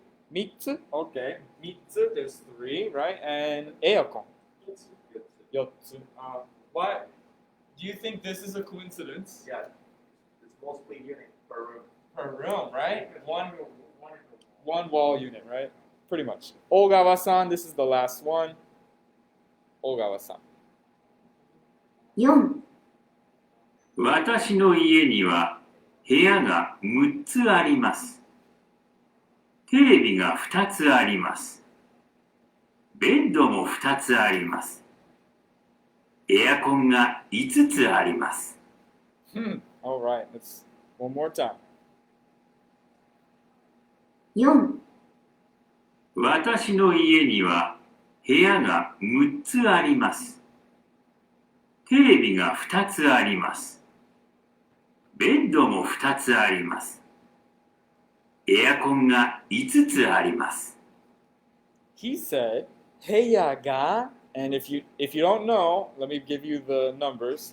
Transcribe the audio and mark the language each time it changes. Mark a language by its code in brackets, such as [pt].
[en] 3つ?Okay, 3つ, there's 3, right? And aircon? 4つ.Why? Do you think this is a coincidence? Yeah. It's mostly unit per room. Per room, right? One wall unit, right? Pretty much. Ogawa-san, this is the last one. Ogawa-san. [ja] 4、私の家には部屋が6つあります。テレビが2つあります。ベッドも2つあります。エアコンが5つあります。 [en] All right, let's one more time. [ja] 4、私の家には部屋が6つあります。テレビが2つあります。ベッドも2つあります。エアコンが5つあります。 [en] He said, "Heya ga," and if you don't know, let me give you the numbers.